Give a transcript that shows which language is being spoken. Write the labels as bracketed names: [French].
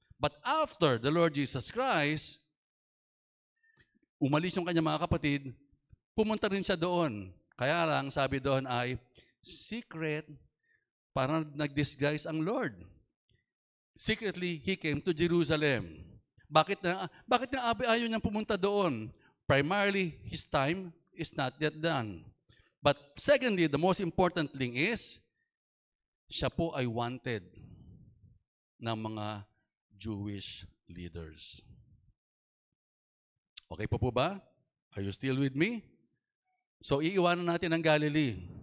[English] But after the Lord Jesus Christ, [Filipino] umalis yung kanyang mga kapatid, pumunta rin siya doon. Kaya lang, sabi doon ay, secret, parang nag-disguise ang Lord. [English] Secretly, He came to Jerusalem. [Filipino] Bakit na ayaw niyang pumunta doon? [English] Primarily, His time is not yet done. But secondly, the most important thing is, [Filipino] siya po ay [English] wanted ng mga Jewish leaders. [Filipino] Okay po ba? [English] Are you still with me? [Filipino] So, iiwanan natin ang Galilee.